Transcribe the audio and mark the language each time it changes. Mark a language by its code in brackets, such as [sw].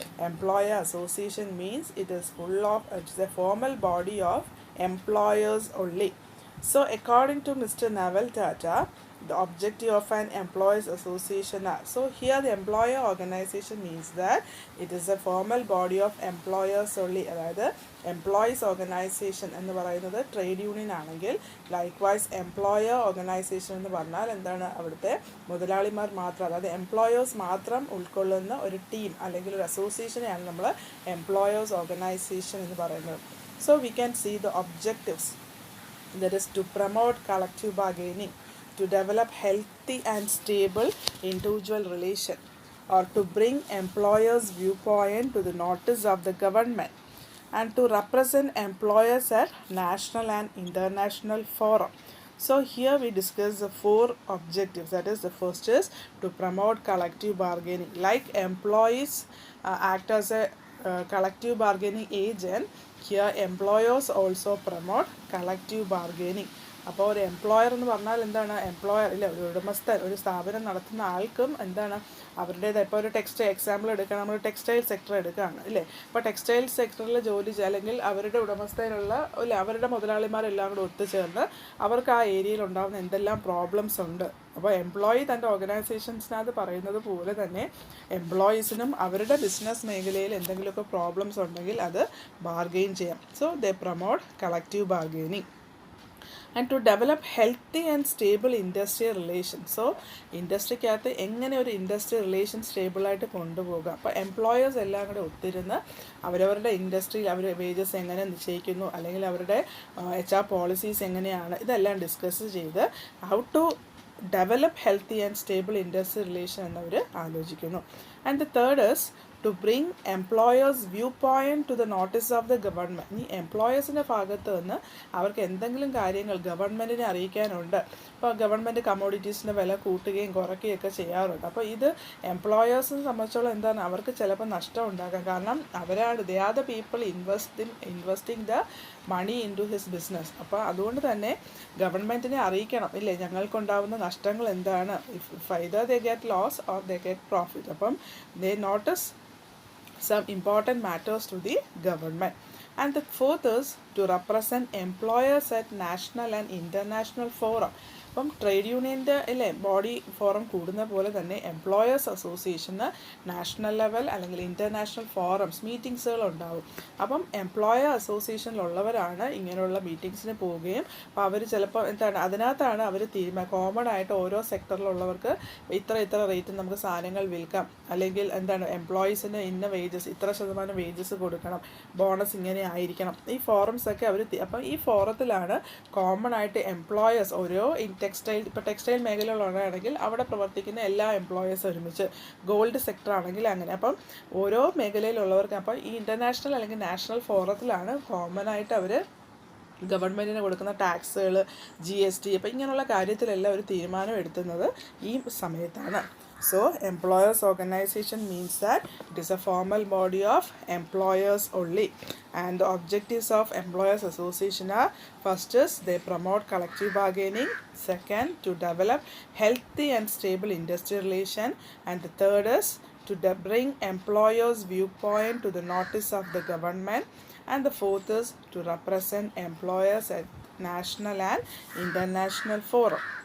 [en] Employer association means it is full of, it's a formal body of employers only. So according to Mr. Naval Tata, the objective of an employees association are, so here the employer organization means that it is a formal body of employers only. [ml] അതായത് employees organization എന്ന് പറയുന്നത് trade union ആണെങ്കിൽ ലൈക്ക്വൈസ് employer organisation എന്ന് പറഞ്ഞാൽ എന്താണ്, അവിടുത്തെ മുതലാളിമാർ മാത്രം, അതായത് എംപ്ലോയേഴ്സ് മാത്രം ഉൾക്കൊള്ളുന്ന ഒരു ടീം അല്ലെങ്കിൽ ഒരു അസോസിയേഷനെയാണ് നമ്മൾ എംപ്ലോയേഴ്സ് ഓർഗനൈസേഷൻ എന്ന് പറയുന്നത്. [en] So we can see the objectives, that is to promote collective bargaining, to develop healthy and stable individual relation, or to bring employers' viewpoint to the notice of the government, and to represent employers at national and international forum. So here we discuss the four objectives. That is, the first is to promote collective bargaining. Like employees act as a collective bargaining agent, here employers also promote collective bargaining. [ml] അപ്പോൾ ഒരു employer എന്ന് പറഞ്ഞാൽ എന്താണ്, employer ഇല്ല, ഒരു ഉടമസ്ഥൻ, ഒരു സ്ഥാപനം നടത്തുന്ന ആൾക്കും എന്താണ് അവരുടേത്. ഇപ്പോൾ ഒരു എക്സാമ്പിൾ എടുക്കുക, നമ്മൾ ടെക്സ്റ്റൈൽ സെക്ടർ എടുക്കുകയാണ് ഇല്ലേ. അപ്പോൾ ടെക്സ്റ്റൈൽ സെക്ടറിൽ ജോലി അല്ലെങ്കിൽ അവരുടെ ഉടമസ്ഥയിലുള്ള ഇല്ല അവരുടെ മുതലാളിമാരെല്ലാം കൂടെ ഒത്തുചേർന്ന് അവർക്ക് ആ ഏരിയയിൽ ഉണ്ടാകുന്ന എന്തെല്ലാം പ്രോബ്ലംസ് ഉണ്ട്. അപ്പോൾ എംപ്ലോയി തൻ്റെ ഓർഗനൈസേഷൻസിനകത്ത് പറയുന്നത് പോലെ തന്നെ എംപ്ലോയീസിനും അവരുടെ ബിസിനസ് മേഖലയിൽ എന്തെങ്കിലുമൊക്കെ പ്രോബ്ലംസ് ഉണ്ടെങ്കിൽ അത് ബാർഗെയിൻ ചെയ്യാം. [en] So they promote collective bargaining. And to develop healthy and stable industrial relations. [ml] So ഇൻഡസ്ട്രിക്കകത്ത് എങ്ങനെ ഒരു ഇൻഡസ്ട്രിയൽ റിലേഷൻ സ്റ്റേബിളായിട്ട് കൊണ്ടുപോകാം. അപ്പോൾ എംപ്ലോയേഴ്സ് എല്ലാം കൂടെ ഒത്തിരുന്ന് അവരവരുടെ ഇൻഡസ്ട്രിയിൽ അവർ വേജസ് എങ്ങനെ നിശ്ചയിക്കുന്നു, അല്ലെങ്കിൽ അവരുടെ HR പോളിസീസ് എങ്ങനെയാണ്, ഇതെല്ലാം ഡിസ്കസ് ചെയ്ത് [en] how to develop healthy and stable industrial relation [ml] എന്നവർ ആലോചിക്കുന്നു. [en] And the third is to bring employers' viewpoint to the notice of the government. [ml] ഈ എംപ്ലോയേഴ്സിൻ്റെ ഭാഗത്ത് നിന്ന് അവർക്ക് എന്തെങ്കിലും കാര്യങ്ങൾ ഗവൺമെൻറ്റിനെ അറിയിക്കാനുണ്ട്. ഇപ്പോൾ ഗവൺമെൻറ് കമ്മോഡിറ്റീസിൻ്റെ വില കൂട്ടുകയും കുറയ്ക്കുകയൊക്കെ ചെയ്യാറുണ്ട്. അപ്പോൾ ഇത് എംപ്ലോയേഴ്സിനെ സംബന്ധിച്ചോളം എന്താണ്, അവർക്ക് ചിലപ്പോൾ നഷ്ടം ഉണ്ടാക്കാം. കാരണം അവരാണ് [en] They are the people investing the money into his business. [ml] അപ്പോൾ അതുകൊണ്ട് തന്നെ ഗവൺമെൻറ്റിനെ അറിയിക്കണം ഇല്ലേ, ഞങ്ങൾക്കുണ്ടാകുന്ന നഷ്ടങ്ങൾ എന്താണ്, [en] If either they get loss or they get profit. [ml] അപ്പം [en] they notice some important matters to the government. And the fourth is to represent employers at national and international forum. [ml] അപ്പം ട്രേഡ് യൂണിയൻ്റെ അല്ലേ ബോഡി ഫോറം കൂടുന്ന പോലെ തന്നെ employers അസോസിയേഷന് national level അല്ലെങ്കിൽ international forums മീറ്റിങ്സുകൾ ഉണ്ടാവും. അപ്പം എംപ്ലോയർ അസോസിയേഷനിലുള്ളവരാണ് ഇങ്ങനെയുള്ള മീറ്റിങ്സിന് പോവുകയും അപ്പോൾ അവർ ചിലപ്പോൾ എന്താണ് അതിനകത്താണ് അവർ കോമൺ ആയിട്ട് ഓരോ സെക്ടറിലുള്ളവർക്ക് ഇത്ര റേറ്റിന് നമുക്ക് സാധനങ്ങൾ വിൽക്കാം, അല്ലെങ്കിൽ എന്താണ് എംപ്ലോയീസിന് ഇന്ന വേജസ് ഇത്ര ശതമാനം വേജസ് കൊടുക്കണം, ബോണസ് ഇങ്ങനെ ആയിരിക്കണം. ഈ ഫോറംസൊക്കെ അവർ അപ്പം ഈ ഫോറത്തിലാണ് കോമൺ ആയിട്ട് എംപ്ലോയേഴ്സ് ഓരോ ടെക്സ്റ്റൈൽ മേഖലയിലുള്ളതാണെങ്കിൽ അവിടെ പ്രവർത്തിക്കുന്ന എല്ലാ എംപ്ലോയേഴ്സും ഒരുമിച്ച്, ഗോൾഡ് സെക്ടർ ആണെങ്കിൽ അങ്ങനെ. അപ്പം ഓരോ മേഖലയിലുള്ളവർക്ക് അപ്പം ഈ ഇൻ്റർനാഷണൽ അല്ലെങ്കിൽ നാഷണൽ ഫോറത്തിലാണ് കോമൺ ആയിട്ട് അവർ ഗവൺമെൻറ്റിന് കൊടുക്കുന്ന ടാക്സുകൾ, GST, അപ്പോൾ ഇങ്ങനെയുള്ള കാര്യത്തിലെല്ലാം ഒരു തീരുമാനം എടുത്തുന്നത് ഈ സമയത്താണ്. [en] So employers organization means that it is a formal body of employers only, and the objectives of employers association are: first is they promote collective bargaining, second to develop healthy and stable industrial relation, and the third is to bring employers viewpoint to the notice of the government, and the fourth is to represent employers at national and international forum.